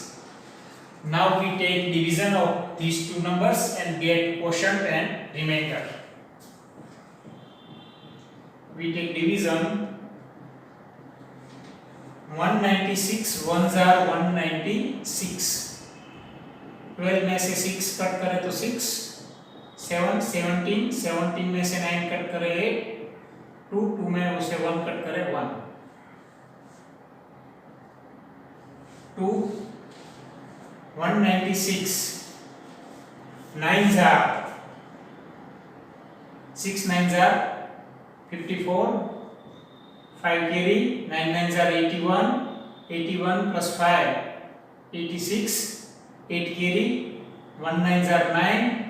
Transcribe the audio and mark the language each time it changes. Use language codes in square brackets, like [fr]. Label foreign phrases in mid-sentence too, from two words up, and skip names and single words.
[en] Now we take division of these two numbers and get quotient and remainder. We take division. 196 ones are 196. [hi] 12 में से 6 कट करे तो 6, 7 17, 17 में से 9 कट करे 8, 2 2 में उसे 1 कट करे 1, [en] 2 196, 9s are 6 9s are 54, 5 carry, 9 9s are 81, 81 plus 5 86, 8 carry, 1 9s are 9,